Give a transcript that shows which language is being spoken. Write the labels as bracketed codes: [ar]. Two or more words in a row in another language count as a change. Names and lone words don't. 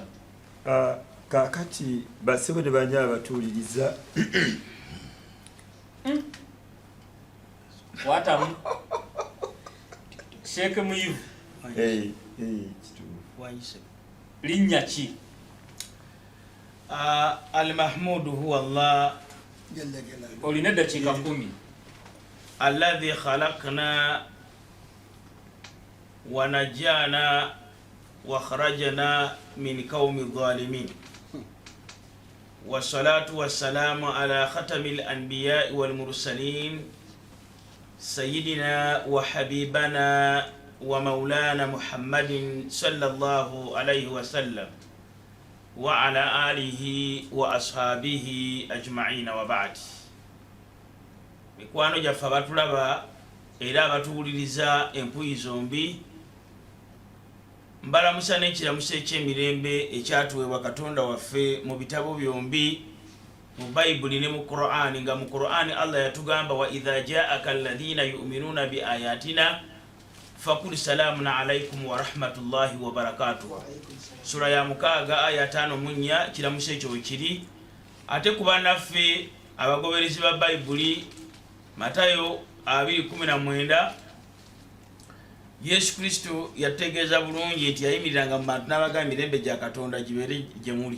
[lg] Kakati basebo ne banya abatuuliriza watamu Sheikh Muyivu linnya ki? [ar] المحمود هو الله [lg] olina eddakiika 10 [ar] الذي خلقنا ونجانا وخرجنا من قوم ظالمين. والصلاة والسلام على ختم الأنبياء والمرسلين سيدنا وحبيبنا ومولانا محمد صلى الله عليه وسلم وعلى آله وأصحابه أجمعين وبعد. [lg] Mikwano gyaffe abatulaba era abatuwuliriza empuyi zombi, mbalamusa n'ekiramuso eky'emirembe ekyatuweebwa Katonda waffe mu bitabo byombi, mu Bayibuli ne mu Qur'ani, nga mu Qur'ani Allah yatugamba [ar] وإذا جاءك الذين يؤمنون بآياتنا فقل سلام عليكم ورحمة الله وبركاته. [lg] Sura ya 6 aya 5 kiramuso ekyo kiri. Ate kuba naffe abagoberezi ba Bayibuli, Matayo 2:19 Yesu Kristo yategeeza bulungi nti yayimiriranga mu bantu n'abagamba emirembe gya Katonda gibeere gye muli.